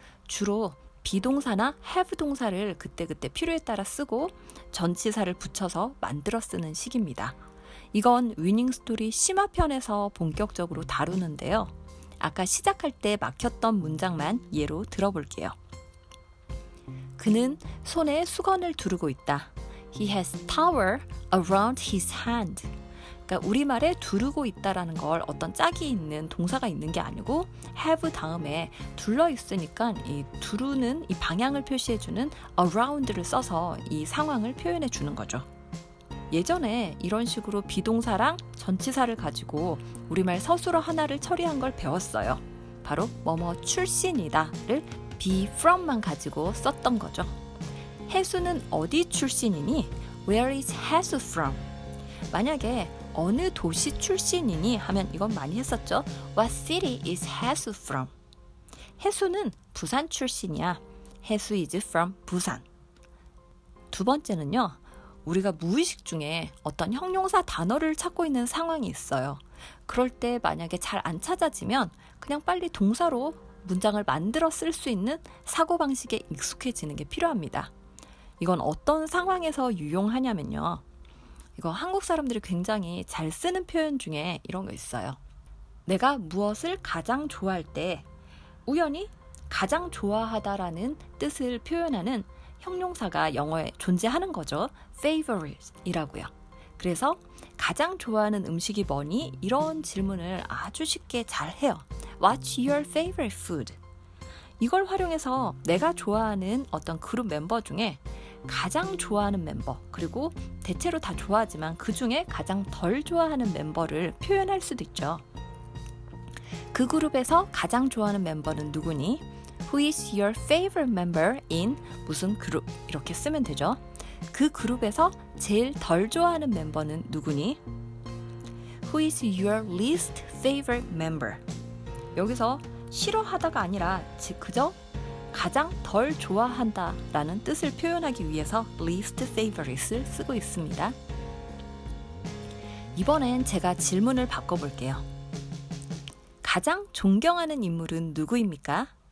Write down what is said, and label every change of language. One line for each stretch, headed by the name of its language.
Korean: 주로 비동사나 have 동사를 그때그때 필요에 따라 쓰고 전치사를 붙여서 만들어 쓰는 식입니다. 이건 위닝스토리 심화편에서 본격적으로 다루는데요. 아까 시작할 때 막혔던 문장만 예로 들어볼게요. 그는 손에 수건을 두르고 있다.
English: He has towel around his hand.
Korean: 그러니까 우리말에 두르고 있다라는 걸 어떤 짝이 있는 동사가 있는 게 아니고 have 다음에 둘러 있으니까 이 두르는 이 방향을 표시해주는 around를 써서 이 상황을 표현해 주는 거죠. 예전에 이런 식으로 비동사랑 전치사를 가지고 우리말 서술어 하나를 처리한 걸 배웠어요. 바로 뭐뭐 출신이다를 be from만 가지고 썼던 거죠. 해수는 어디 출신이니?
English: Where is 해수 from?
Korean: 만약에 어느 도시 출신이니 하면 이건 많이 했었죠.
English: What city is 해수 from?
Korean: 해수는 부산 출신이야.
English: 해수 is from 부산.
Korean: 두 번째는요. 우리가 무의식 중에 어떤 형용사 단어를 찾고 있는 상황이 있어요. 그럴 때 만약에 잘 안 찾아지면 그냥 빨리 동사로 문장을 만들어 쓸 수 있는 사고방식에 익숙해지는 게 필요합니다. 이건 어떤 상황에서 유용하냐면요. 이거 한국 사람들이 굉장히 잘 쓰는 표현 중에 이런 거 있어요. 내가 무엇을 가장 좋아할 때 우연히 가장 좋아하다라는 뜻을 표현하는 형용사가 영어에 존재하는 거죠. favorite이라고요. 그래서 가장 좋아하는 음식이 뭐니? 이런 질문을 아주 쉽게 잘 해요.
English: What's your favorite food?
Korean: 이걸 활용해서 내가 좋아하는 어떤 그룹 멤버 중에 가장 좋아하는 멤버, 그리고 대체로 다 좋아하지만 그 중에 가장 덜 좋아하는 멤버를 표현할 수도 있죠. 그 그룹에서 가장 좋아하는 멤버는 누구니?
English: Who is your favorite member in
Korean: 무슨 그룹? 이렇게 쓰면 되죠. 그 그룹에서 제일 덜 좋아하는 멤버는 누구니?
English: Who is your least favorite member?
Korean: 여기서 싫어하다가 아니라 그저 가장 덜 좋아한다라는 뜻을 표현하기 위해서 least favorite을 쓰고 있습니다. 이번엔 제가 질문을 바꿔볼게요. 가장 존경하는 인물은 누구입니까?